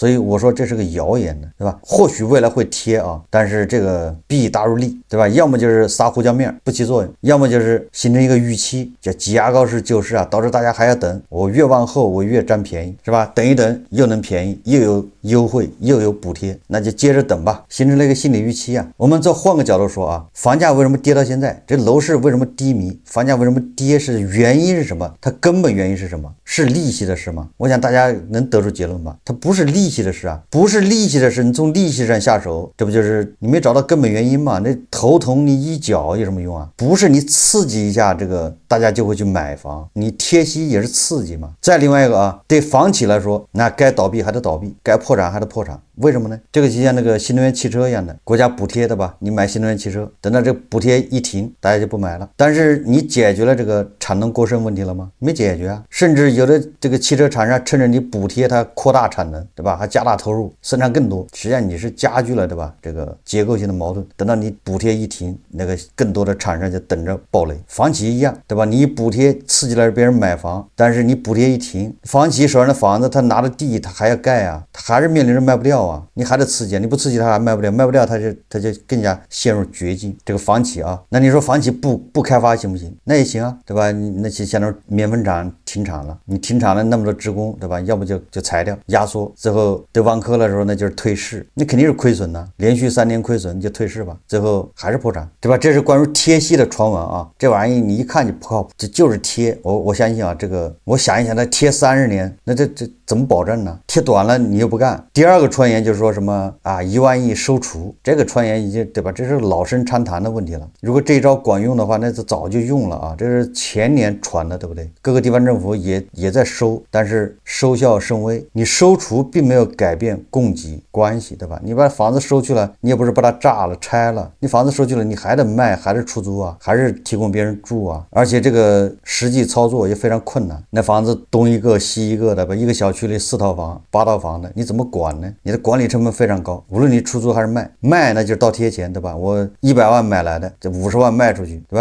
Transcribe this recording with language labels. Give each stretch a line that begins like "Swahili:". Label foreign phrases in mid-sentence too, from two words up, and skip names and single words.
Chinese: 所以我說這是個謠言的，对吧？或許未來會貼啊，但是這個弊大於利，對吧？要麼就是撒胡椒面不起作用，要麼就是形成一個預期，叫擠牙膏式救市啊，導致大家還要等，我越往後我越占便宜，是吧？等一等又能便宜，又有優惠又有補貼，那就接着等吧，形成了一個心理預期啊。我們再換個角度說啊，房價為什麼跌到現在？這樓市為什麼低迷？房價為什麼跌？是原因是什麼？它根本原因是什麼？是利息的事嗎？我想大家能得出結論吧？它不是利息的事啊，不是利息的事，你從利息上下手，這不就是你沒找到根本原因嗎？那頭痛你一腳有什麼用啊？不是你刺激一下這個大家就會去買房，你貼息也是刺激嘛。再另外一個啊，對房企來說，那該倒閉還得倒閉，該破產產還得破產，為什麼呢？這個就像那個新能源汽車一樣的，國家補貼的吧，你買新能源汽車，等到這個補貼一停，大家就不買了。但是你解決了這個產能過剩問題了嗎？沒解決啊，甚至有的這個汽車廠商趁着你補貼，它擴大產能，对吧？還加大投入，生產更多，實際上你是加劇了，对吧？這個結構性的矛盾。等到你補貼一停，那個更多的廠商就等着暴雷。房企一樣，對吧？你補貼刺激了別人買房，但是你補貼一停，房企手上的房子他拿着地，他還要蓋啊，他還是面臨着賣不掉啊，你還得刺激，你不刺激他還賣不掉，賣不掉他就更加陷入絕境。這個房企啊，那你說房企不開發行不行？那也行啊，对吧？你那些像那种面粉厂停产了，你停产了那么多职工，对吧？要不就裁掉压縮，最後得万科的時候那就是退市，你肯定是虧損的，連續3年虧损你就退市吧，最後還是破產，對吧？这是關於貼息的傳聞啊，這玩意你一看就不靠譜，這就是貼。我相信啊，這個我想一想，他貼30年，那這怎麼保證呢？貼短了你又不幹。第二個傳言就是說什麼啊，1萬億收儲，這個傳言已經，對吧？這是老生常談的問題了。如果這一招管用的話，那就早就用了啊，這是前年傳的，對不對？各個地方政府也在收，但是收效甚微。你收儲並沒有改變供給關係，對吧？你把房子收去了，你也不是把它炸了拆了，你房子收去了，你還得賣，還是出租啊，還是提供別人住啊，而且這個實際操作也非常困難。那房子東一個西一個的，一個小區裡4套房8套房的，你怎麼管呢？你的管理成本非常高，無論你出租還是賣那就是倒貼錢，對吧？我100萬買來的，這50萬賣出去，對吧？